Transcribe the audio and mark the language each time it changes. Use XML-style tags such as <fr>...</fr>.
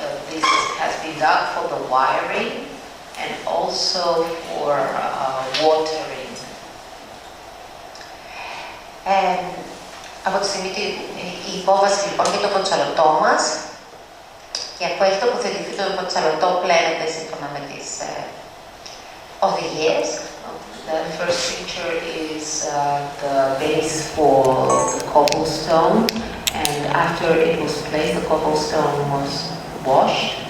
<en>This has been done for the wiring and also for watering.</en> <el>Από τη στιγμή η υπόβαση λοιπόν για το κοτσαλωτό μας, και αφού έχει τοποθετηθεί το κοτσαλωτό πλένεται σύμφωνα με τις οδηγίες.</el> <en>The first picture is the base for the cobblestone, and after it was placed, the cobblestone was washed.</en>